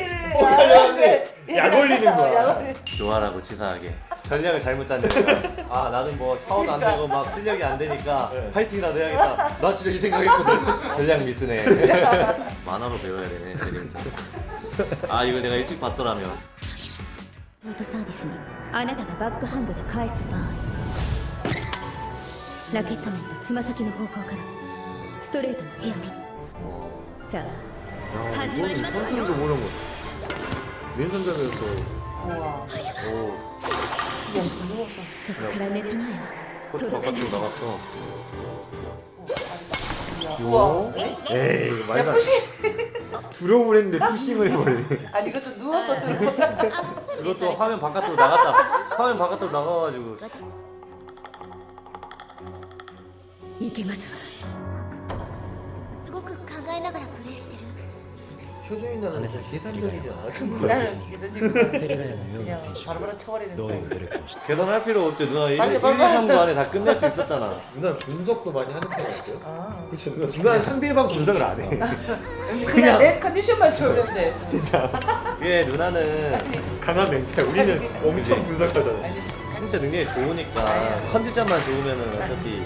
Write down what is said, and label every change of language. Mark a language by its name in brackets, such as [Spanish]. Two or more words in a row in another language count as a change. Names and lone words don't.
[Korean] 포기하려 했는데 약 올리는 거야. 약 올리. 교환하고 치사하게. 전략을 잘못 짰네. 아 나는 뭐 사원 안 되고 막 실력이 안 되니까 파이팅이라도 해야겠다. 나 진짜 이 생각했거든. 전략 미스네. 만화로 배워야 되네. 재림부터. 아 이걸 내가 일찍 봤더라면. [Japanese] フードサービスにあなたがバックハンドで返す場合ラケット面とつま先の方向からストレートのヘアピンさあ [Korean] 야, 이거는 선수들도 모르는 거. 왼손잡이였어. 우와. 오. 야, 씨, 누웠어. [Japanese] そこからネット前は [Korean] 코트 바깥으로 나갔어. 우와. 에이, 야, 말도 안 푸시! 두려움을 했는데 푸싱을 해버리네. 아니, 이것도 누워서 들고. 그것도 화면 바깥으로 나갔다. 화면 바깥으로 나가가지고. [Japanese] いけますわすごく考えながらプレイしてる [Korean] 표정이 나는 계산적이지 않았던 거야. 나는 그래서 지금 [Japanese] セレガヤのような [Korean] 그냥 [Japanese] 選手 [Korean] 바로바로 쳐버리는 [Japanese] どういう [Korean] 스타일. [Japanese] 努力をして [Korean] 계산할 필요 없지. 누나 1, 1, 빨리, 2, 빨리. 3부 안에 다 끝낼 수 있었잖아. 누나 분석도 많이 하는 편이었어요? 아. 그쵸, 누나 상대방 분석을 안 해. 그냥 내 컨디션만 좋으면 돼. 진짜 이게 누나는 강한 멘탈. 우리는 엄청 분석하잖아. 아니, 진짜 능력이 좋으니까 컨디션만 좋으면은 어차피